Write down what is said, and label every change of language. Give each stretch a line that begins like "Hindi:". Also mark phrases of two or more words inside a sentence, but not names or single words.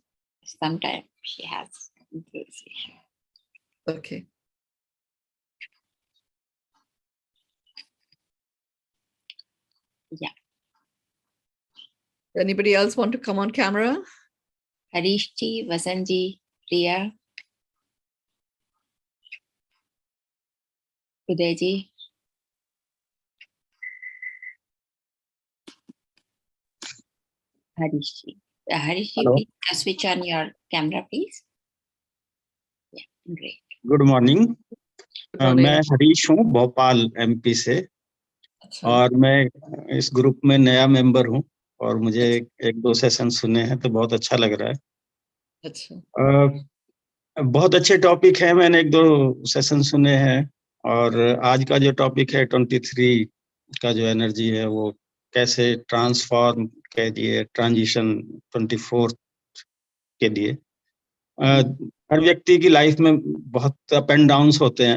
English: Sometimes she has this issue. Okay. Yeah. Anybody else want to come on camera? Harish ji, Vasan ji, Priya, Uday ji. Harish ji. Harish ji, Hello. please switch on your camera, please. Yeah, great. good morning. Good morning.
Hindi: मैं हरीश हूँ, भोपाल एमपी से। अच्छा, और मैं इस ग्रुप में नया मेंबर हूँ और मुझे एक दो सेशन सुने हैं तो बहुत अच्छा लग रहा है। अच्छा। बहुत अच्छे टॉपिक है, मैंने एक दो सेशन सुने हैं और आज का जो टॉपिक है 23 का जो एनर्जी है वो कैसे ट्रांसफॉर्म के लिए ट्रांजिशन 24 के लिए हर व्यक्ति की लाइफ में बहुत
English: up and downs
Hindi: होते हैं।